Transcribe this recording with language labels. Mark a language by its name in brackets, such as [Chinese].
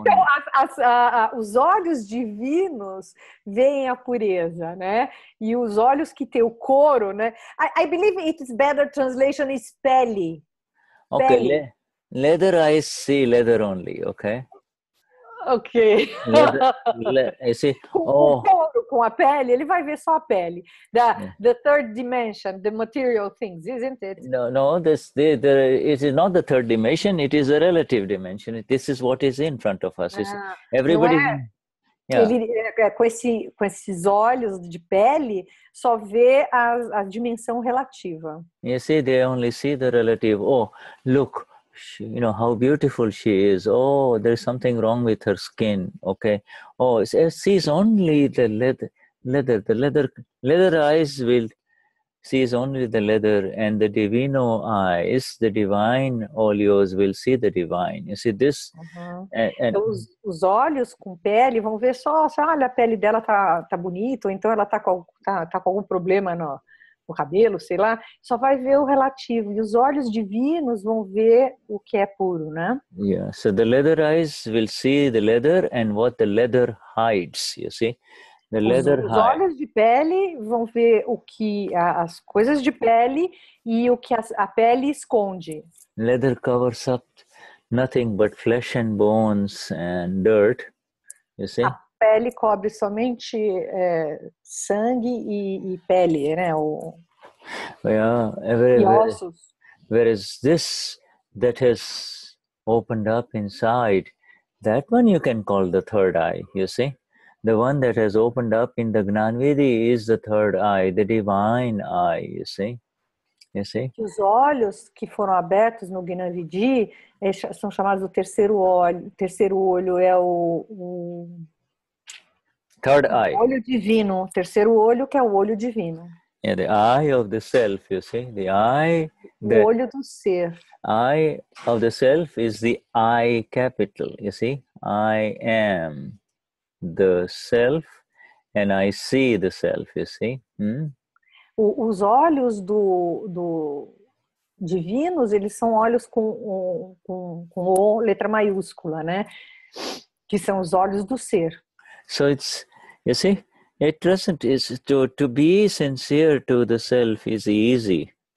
[Portuguese] Então, os olhos divinos veem a pureza, né? E os olhos que tem o couro, né? [English] I believe it's better translation is pele. Okay, [Portuguese] pele. [English] Leather eyes see leather only, okay? Ok. You see, [Portuguese] o couro, com a pele, ele vai ver só a pele. [English] The third dimension, the material things, isn't it? No, it is not the third dimension, it is a relative dimension. This is what is in front of us. Everybody. [Portuguese] Ele, com esses olhos de pele, só vê a dimensão relativa. [English] You see, they only see the relative. Oh, look, how beautiful she is. Oh, there's something wrong with her skin. Okay. Oh, it sees only the leather. The leather eyes will sees only the leather, and the divino eyes, the divine olhos, will see the divine. You see this? [Portuguese] Então, os olhos com pele vão ver só, olha, a pele dela tá bonita, ou então ela tá com algum problema no cabelo, sei lá, só vai ver o relativo. E os olhos divinos vão ver o que é puro, né? [English] Yeah, so the leather eyes will see the leather and what the leather hides, you see? The leather [Portuguese] os olhos de pele vão ver as coisas de pele e o que a pele esconde. [English] Leather covers up nothing but flesh and bones and dirt, you see? [Portuguese] A pele cobre somente sangue e pele, né? E ossos. [English] Whereas this that has opened up inside, that one you can call the third eye, you see? The one that has opened up in the Gnanvidhi is the third eye, the divine eye, you see? [Portuguese] Os olhos que foram abertos no Gnanvidhi são chamados do terceiro olho. O terceiro olho é o [English] third eye. [Portuguese] Olho divino. O terceiro olho que é o olho divino. [English] Yeah, the eye of the self, you see? The eye. [Portuguese] O olho do ser. [English] Eye of the self is the I capital, you see? I am the self and I see the self, you see? [Portuguese] Os olhos do divinos, eles são olhos com letra maiúscula, né? Que são os olhos do ser. [English] So it's, you see, it doesn't, to be sincere to the self is easy.